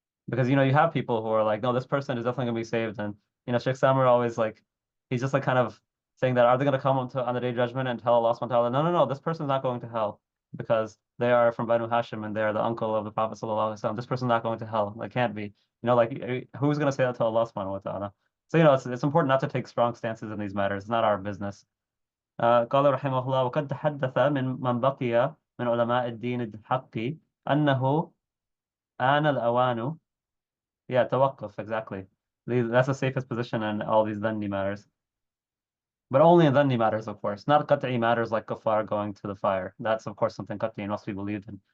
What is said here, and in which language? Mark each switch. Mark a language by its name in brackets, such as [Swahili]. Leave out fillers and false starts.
[English] Because, you have people who are like, no, this person is definitely going to be saved. And, Shaykh Samar always like, he's just like kind of saying that, are they going to come on the day of judgment and tell Allah subhanahu wa ta'ala, no, this person's not going to hell because they are from Banu Hashim and they're the uncle of the Prophet sallallahu alaihi wasallam. This person's not going to hell. Like, can't be. Who's going to say that to Allah subhanahu wa ta'ala? So, it's important not to take strong stances in these matters. It's not our business. [Arabic] قال رحمه الله وقد تحدث من بقي من علماء الدين الحق أنه آن الأوان. [English] Yeah, tawaqquf, exactly. That's the safest position in all these dhanni matters. But only in dhanni matters, of course. Not qat'i matters like kuffar going to the fire. That's, of course, something qat'i and must be believed in.